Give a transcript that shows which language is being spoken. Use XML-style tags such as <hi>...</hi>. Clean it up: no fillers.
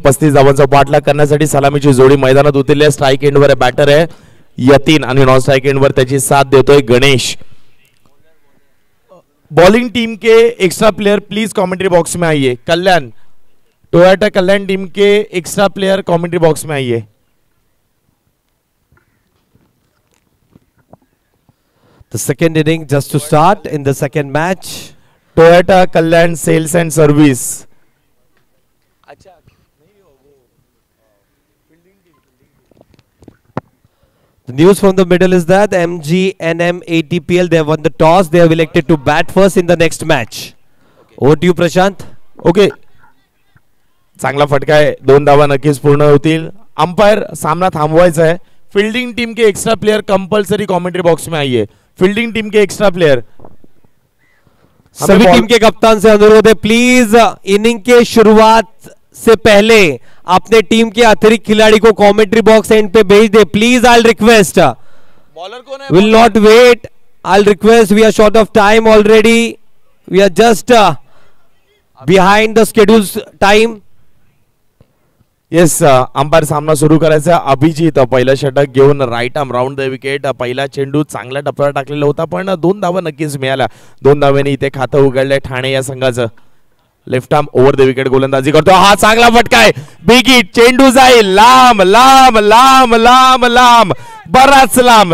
<mr>35 धावांचा पाठलाग करण्यासाठी सलामीची जोडी मैदानात उतरली आहे. स्ट्राइक एंडवर बॅटर आहे यतीन आणि नॉन स्ट्राइक एंडवर त्याची साथ देतोय Ganesh.</mr> <hi>बॉलिंग टीम के extra player please commentary box में आइए. कल्याण टोयोटा कल्याण टीम के एक्स्ट्रा प्लेयर कमेंट्री बॉक्स में आइए.</hi> <en>The second inning just to start in the second match. Toyota Kalyan sales and service. The news from the middle is that MGNM ATPL, they have won the toss. They have elected to bat first in the next match. Over to you, Prashant.</en> <mr>Okay, चांगला फटका आहे, 2 धावा नक्कीच पूर्ण होतील. Umpire सामना थांबवायचा है.</mr> <hi>Fielding team के extra player compulsory commentary box में आइए. फील्डिंग टीम के एक्स्ट्रा प्लेयर, सभी टीम के कप्तान से अनुरोध है, प्लीज इनिंग के शुरुआत से पहले अपने टीम के अतिरिक्त खिलाड़ी को कमेंट्री बॉक्स एंड पे भेज दे.</hi> <en>please I request,</en> <hi>बॉलर कौन है?</hi> <en>Will not wait. I request, we are short of time already. We are just behind the schedule time.</en> <mr>Yes, umpire सामना सुरू करायचा. अभिजित पहिलं षटक घेऊन right arm round the wicket. पहिला चेंडू चांगल्या टप्प्यावर टाकलेला होता, पण 2 धावा नक्कीच मिळाल्या. 2 धावेने इथे खातं उघडलंय ठाणे या संघाचं. Left arm over the wicket गोलंदाजी करतो. हा चांगला फटका आहे. बिग हिट, चेंडू जाईल लांब लांब लांब लांब लांब, बराच लांब.</mr>